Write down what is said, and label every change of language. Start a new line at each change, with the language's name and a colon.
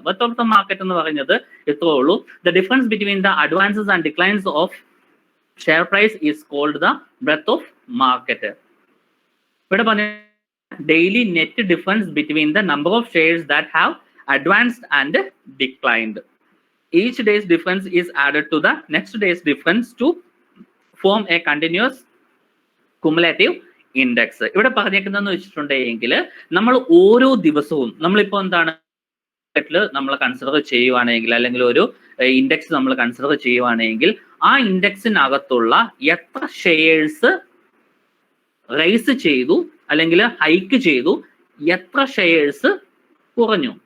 English: breadth of the market
Malayalam: എന്ന് പറയുന്നത് ഇത്രേ ഉള്ളൂ,
English: The difference between the advances and declines of share price is called the breadth of market.
Malayalam: ഇവിടെ പറഞ്ഞ
English: Daily net difference between the number of shares that have advanced and declined. Each day's difference is added to the next day's difference to form a continuous cumulative index.
Malayalam: ഇവിടെ പറഞ്ഞേക്കുന്നതെന്ന് വെച്ചിട്ടുണ്ടെങ്കിൽ നമ്മൾ ഓരോ ദിവസവും നമ്മളിപ്പോൾ എന്താണ് നമ്മൾ കൺസിഡർ ചെയ്യുവാണെങ്കിൽ, അല്ലെങ്കിൽ ഒരു ഇൻഡെക്സ് നമ്മൾ കൺസിഡർ ചെയ്യുവാണെങ്കിൽ ആ ഇൻഡെക്സിനകത്തുള്ള എത്ര ഷെയർസ് റൈസ് ചെയ്തു അല്ലെങ്കിൽ ഹൈക്ക് ചെയ്തു, എത്ര ഷെയർസ് കുറഞ്ഞു.